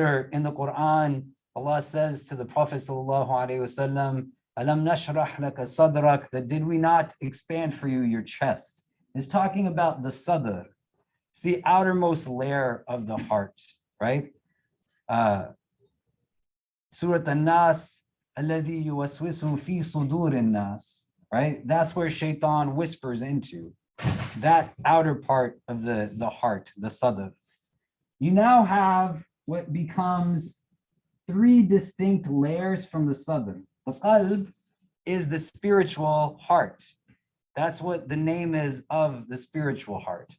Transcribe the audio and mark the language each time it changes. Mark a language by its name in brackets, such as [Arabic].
[English] Or in the Quran, Allah says to the Prophet sallallahu alaihi wasallam, [Arabic] alam nashrah laka sadrak, [English] that did we not expand for you your chest? It's talking about the sadr. It's the outermost layer of the heart, right? Surah An-Nas, [Arabic] الذي يوسوس في صدور الناس, [English] right? That's where shaitan whispers into that outer part of the heart, the sadr. You now have what becomes three distinct layers from the sadr. The qalb is the spiritual heart. That's what the name is of the spiritual heart.